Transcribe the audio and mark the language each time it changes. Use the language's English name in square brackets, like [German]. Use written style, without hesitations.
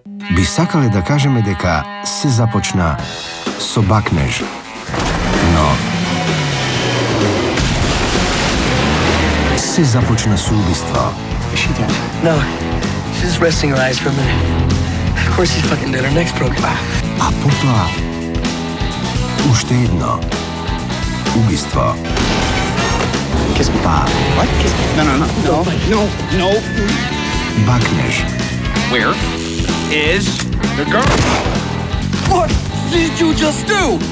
[Macedonian] Би сакале да кажеме дека се започна со бакнеж, но се започна со убиство. [English] She dead? No. She's just resting her eyes for a minute. Of course she's fucking dead. Her neck's broken. [Macedonian] А потоа уште едно убиство. [English] Kiss me. [Macedonian] Па [English] What? Kiss me. No. [Macedonian] бакнеж. [English] Where is the girl? What did you just do?